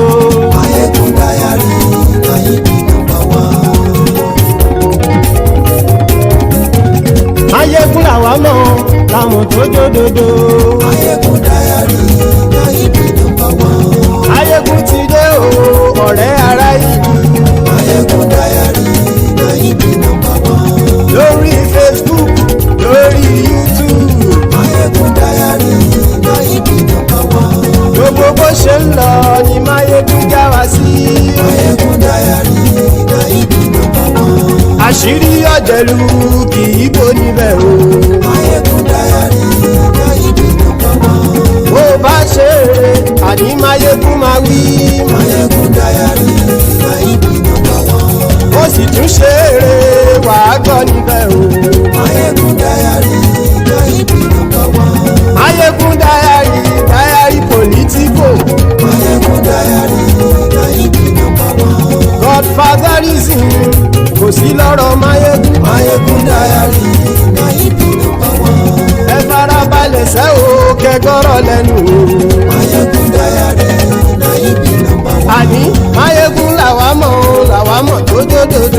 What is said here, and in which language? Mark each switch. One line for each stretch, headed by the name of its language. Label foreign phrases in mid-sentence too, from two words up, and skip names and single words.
English: Maiyegun Diary, Maiyegun number 1.
Yoruba: Maiyegun làwa mọ̀ làmọ̀ tó dòdòdò.
English: Maiyegun Diary, Maiyegun number 1.
Yoruba: Maiyegun ti dé o, ọ̀rẹ́ ará ìlú.
English: Maiyegun Diary, Maiyegun number 1.
Yoruba: Lórí Facebook, lórí YouTube.
English: Maiyegun Diary, Maiyegun number 1.
Yoruba: Gbogbo bó ṣe ń lọ ni Maiyegun já wa sí.
English: Maiyegun Diary, Maiyegun number 1.
Yoruba: Àṣírí ọ̀jẹ̀lú kì í bò níbẹ̀ o.
English: Maiyegun Diary, Maiyegun number 1.
Yoruba: Bó bá ṣe eré àní Maiyegun máa wí.
English: Maiyegun Diary, Maiyegun number 1.
Yoruba: Ó sì tún ṣe eré wàá gbọ́ níbẹ̀ o.
English: Maiyegun Diary, Maiyegun number 1. Maiyegun Diary, Diary Politico. Maiyegun Diary, Maiyegun number 1.
Yoruba: Godfatherism kò sí lọ́rọ̀ Maiyegun.
English: Maiyegun Diary, Maiyegun number 1.
Yoruba: Ẹ farabalẹ̀ sẹ́ o kẹgọ́rọ̀ lẹ́nu o.
English: Maiyegun Diary, Maiyegun number 1.
Yoruba: Àní Maiyegun làwa mọ̀ tó dòdòdò.